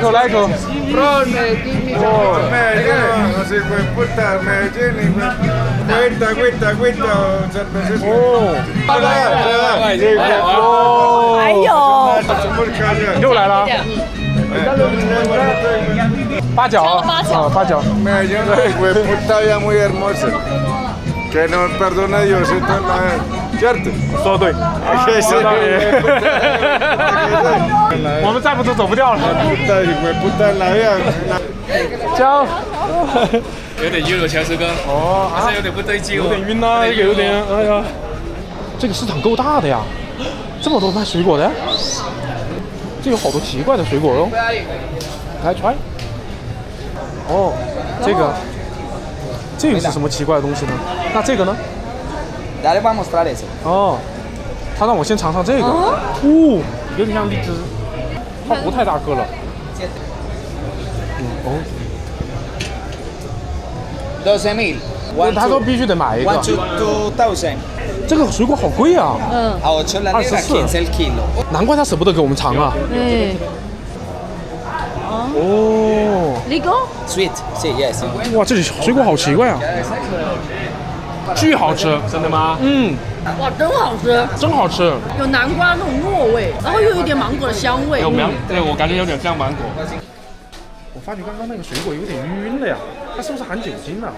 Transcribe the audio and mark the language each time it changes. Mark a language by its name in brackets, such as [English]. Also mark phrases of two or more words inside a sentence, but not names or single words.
[Chinese] 哎呦，又来了。八角啊，八角。 [Spanish] Que no perdona Diosito ¿cierto? [Chinese] 说的对，我们再不走不掉了。交，有点晕了，乔师哥。哦，好像有点不对劲，有点晕呐，有点，哎呀，这个市场够大的呀，这么多卖水果的，这有好多奇怪的水果哦。来try。哦，这个是什么奇怪的东西呢？那这个呢？ [Spanish] Ya les voy a mostrar eso. [Chinese] 哦，他让我先尝尝这个。有点像荔枝，它不太大个了。 12,000. 他说必须得买一个。 [English] 1 to 2,000. [Chinese] 这个水果好贵啊。 [Spanish] A 8 la libra, 15 el kilo. [Chinese] 难怪他舍不得给我们尝啊。哦。 Ligo? [English] Sweet, sí, yes. [Chinese] 哇，这里水果好奇怪啊。巨好吃，真的吗？哇，真好吃，真好吃，有南瓜那种糯味，然后又有一点芒果的香味。对，我感觉有点像芒果。我发觉刚刚那个水果有点晕了呀，它是不是含酒精呢？